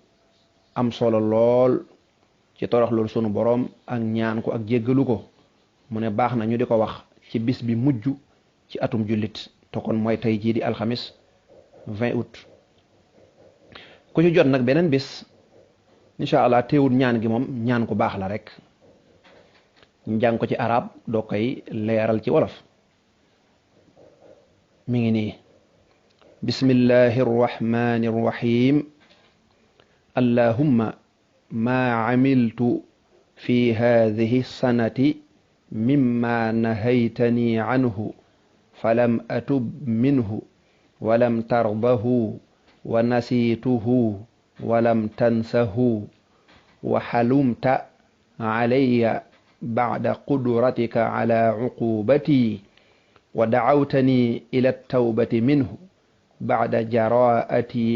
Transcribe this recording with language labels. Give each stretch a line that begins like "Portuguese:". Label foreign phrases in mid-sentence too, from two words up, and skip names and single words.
Wolof: am solo lool ci torox loolu sunu boroom ak ñaan ko ak jéggalu ko mu ne baax na ñu di ko wax ci bis bi mujj ci atum jullit te kon mooy tey jii di alxamis 20 août ku ci jot nag beneen bis
Arabic: إن شاء الله
Wolof: teewul ñaan gi moom ñaan ku baax la rek ñu jàng ko ci arab doo koy leeral ci wolof mi ngi nii
Arabic: بسم الله الرحمن الرحيم اللهم ما عملت في هذه السنة مما نهيتني عنه فلم أتب منه ولم ترضه ونسيته ولم تنسه وحلمت علي بعد قدرتك على عقوبتي ودعوتني إلى التوبة منه بعد جراءتي